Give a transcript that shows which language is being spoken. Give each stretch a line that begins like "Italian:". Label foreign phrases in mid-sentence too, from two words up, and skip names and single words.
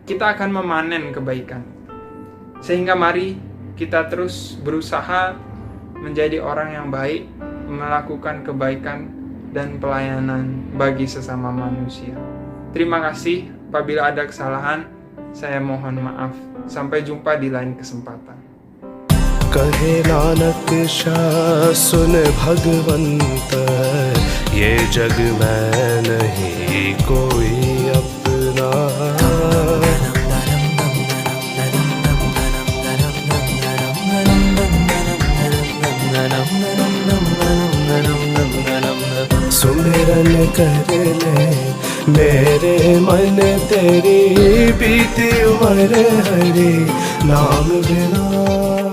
Indonesian: Kita akan memanen kebaikan. Sehingga mari kita terus berusaha menjadi orang yang baik, melakukan kebaikan dan pelayanan bagi sesama manusia. Terima kasih. Apabila ada kesalahan, saya mohon maaf. Sampai jumpa di lain kesempatan.
Hindi: कहे नानक शाह सुन भगवंत, ये जग में नहीं कोई अपना। सुमिरन कर ले मेरे मन तेरी, बीती उम्र हरि नाम बिना।